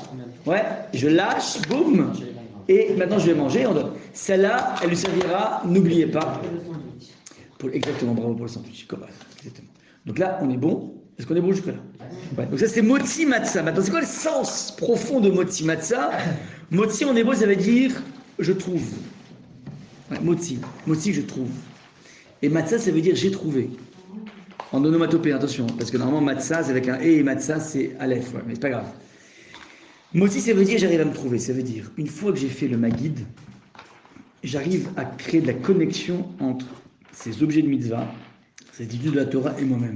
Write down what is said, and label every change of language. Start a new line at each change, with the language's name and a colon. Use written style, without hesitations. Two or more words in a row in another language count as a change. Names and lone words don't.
French: Ouais, je lâche, boum. Et maintenant, je vais manger. Celle-là, elle lui servira, n'oubliez pas. Exactement, bravo pour le sandwich. Exactement. Donc là, on est bon. Est-ce qu'on est bon jusque-là? Ouais. Donc ça, c'est motzi matzah. Maintenant, c'est quoi le sens profond de motzi matzah? Motzi en hébreu, ça veut dire je trouve. Ouais, motzi, je trouve. Et matzah, ça veut dire j'ai trouvé. En onomatopée, attention, parce que normalement matzah, c'est avec un et matzah, c'est aleph, ouais, mais c'est pas grave. Motzi, ça veut dire j'arrive à me trouver. Ça veut dire une fois que j'ai fait le maguide, j'arrive à créer de la connexion entre ces objets de mitzvah, ces études de la Torah et moi-même.